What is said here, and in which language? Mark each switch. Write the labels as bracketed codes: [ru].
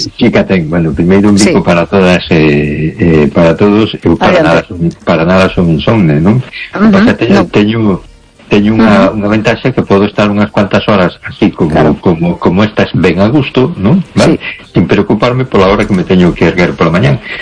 [es] Pues, fíjate, bueno, primero un pico para todas, para todos, para nada son insomne, ¿no? [gl] Uh-huh, teño unha ventaxa que podo estar unhas cuantas horas así como estas ben a gusto, ¿no? [es] ¿Vale? Sí. Sin preocuparme por la hora que me [gl] teño que erguer [es] por la mañán.